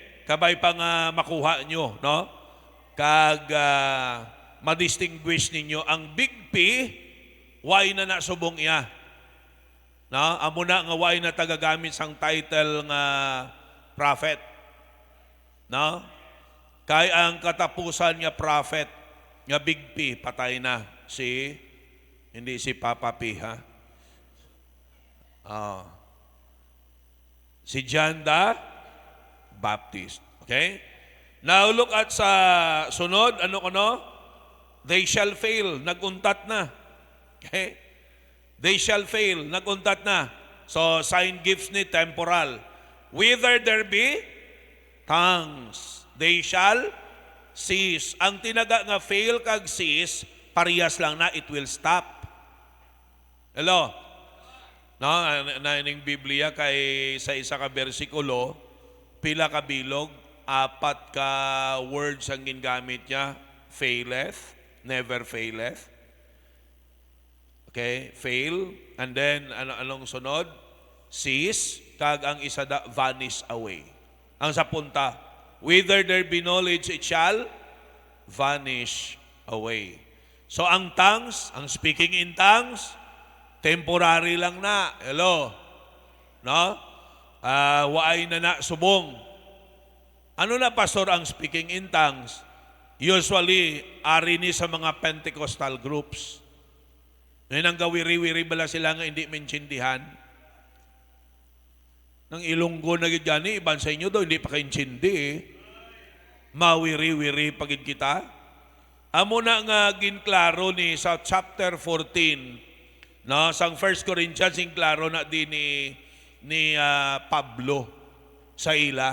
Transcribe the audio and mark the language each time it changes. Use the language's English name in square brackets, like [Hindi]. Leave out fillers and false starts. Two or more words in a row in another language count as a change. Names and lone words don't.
[Hiligaynon] Kabay pa nga makuha nyo, no? Kag madistinguish ninyo ang [English] big P, [Hiligaynon] why na nasubong iya. No, amo na nga way na tagagamit sang title nga prophet. No? Kay ang katapusan nga prophet nga [English] big P [Hiligaynon] patay na hindi si Papa P si John the Baptist. Okay? Now look at sa sunod, ano kono? [English] They shall fail, [Hiligaynon] naguntat na. Okay? [English] They shall fail, [Hiligaynon] naguntat na. [English] So, sign gifts ni temporal. Whether there be tongues, they shall cease. [Hiligaynon] Ang tinaga nga fail kag cease, parehas lang na, [English] it will stop. [Hiligaynon] Hello? No, naning Biblia kay sa isa ka bersikulo, pila ka bilog, 4 ka words ang gingamit niya, faileth, [English] never faileth. Okay, fail, and then [Hiligaynon] anong sunod? Cease, kag ang isa da, [English] vanish away. [Hiligaynon] Ang sa punta, [English] whether there be knowledge, it shall vanish away. [Hiligaynon] So ang tongues, ang [English] speaking in tongues, [Hiligaynon] temporary lang na. Hello? No? Waay na subong. Ano na, pastor, ang [English] speaking in tongues? [Hiligaynon] Usually, ari ni sa mga [English] Pentecostal groups. [Hiligaynon] Ngayon ang gawiri-wiri bala sila nga hindi maintindihan. Nang Ilonggo na gani, iban sa inyo daw, hindi pa kaintindi eh. Mawiri-wiri pagid kita. Amo na nga ginklaro ni sa chapter 14, no, sang 1 Corinthians, ginklaro na din ni Pablo sa ila.